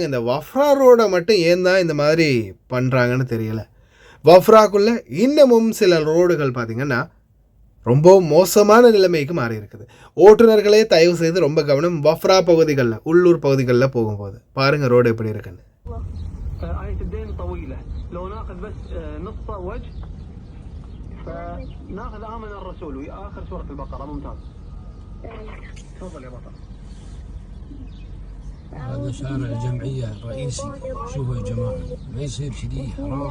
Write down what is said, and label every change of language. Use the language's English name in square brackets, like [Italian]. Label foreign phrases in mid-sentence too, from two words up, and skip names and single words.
[Tamil] இந்த வஃப்ரா ரோடை மட்டும் ஏன் தான் இந்த மாதிரி பண்ணுறாங்கன்னு தெரியலை. வஃப்ராக்குள்ளே இன்னமும் சில ரோடுகள் பார்த்திங்கன்னா ரொம்ப மோசமான நிலைமைக்கு மாறி இருக்குது. ஓட்டுநர்களே தயவு செய்து ரொம்ப கவனம். வஃப்ரா பகுதிகளில், உள்ளூர் பகுதிகளில் போகும்போது பாருங்கள் ரோடு எப்படி இருக்குன்னு. [Arabic] هذا شارع الجمعية الرئيسي. شوفوا يا جماعة ما يصير كذي، حرام.